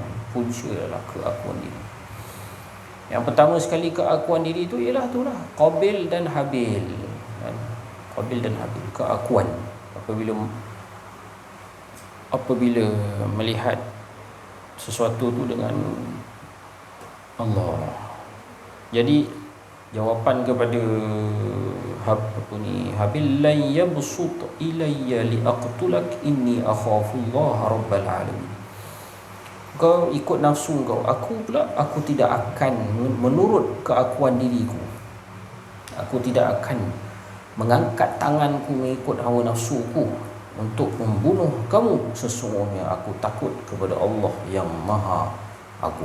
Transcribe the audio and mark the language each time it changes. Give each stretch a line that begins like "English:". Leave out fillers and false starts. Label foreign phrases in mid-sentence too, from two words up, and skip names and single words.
Malay: Punca adalah keakuan diri. Yang pertama sekali keakuan diri itu ialah itulah Qabil dan Habil. Qabil dan Habil, keakuan. Apabila melihat sesuatu tu dengan Allah. Jadi jawapan kepada Habil,
Arabic: لا يبسط إليّ لأقتلك إني أخاف الله رب العالمين.
Malay: Kau ikut nafsu kau, aku tidak akan menurut keakuan diriku. Aku tidak akan mengangkat tanganku mengikut hawa nafsuku untuk membunuh kamu. Sesungguhnya aku takut kepada Allah yang Maha Agung.